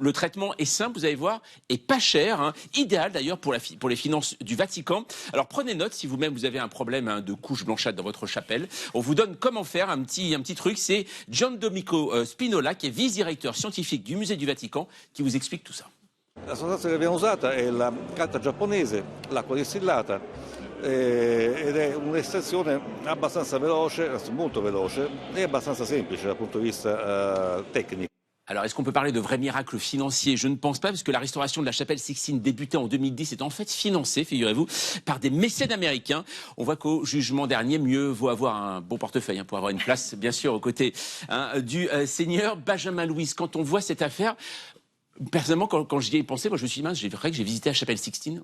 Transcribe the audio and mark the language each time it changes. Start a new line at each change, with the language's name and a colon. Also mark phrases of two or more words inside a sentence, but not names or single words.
French: Le traitement est simple, vous allez voir, et pas cher, idéal d'ailleurs pour les finances du Vatican. Alors prenez note si vous-même vous avez un problème de couche blanchâtre dans votre chapelle. On vous donne comment faire, un petit truc. C'est Giandomenico Spinola, qui est vice-directeur scientifique du musée du Vatican, qui vous explique tout ça.
Italian: La sostanza che abbiamo usata è la carta giapponese, l'acqua distillata ed è un'estrazione abbastanza veloce, molto veloce e abbastanza semplice dal punto di vista tecnico.
French: Alors, est-ce qu'on peut parler de vrais miracles financiers? Je ne pense pas, parce que la restauration de la chapelle Sixtine débutait en 2010 est en fait financée, figurez-vous, par des mécènes américains. On voit qu'au jugement dernier, mieux vaut avoir un bon portefeuille pour avoir une place, bien sûr, aux côtés du Seigneur. Benjamin Louis, quand on voit cette affaire, personnellement, quand j'y ai pensé, moi je me suis dit, c'est vrai que j'ai visité la chapelle Sixtine.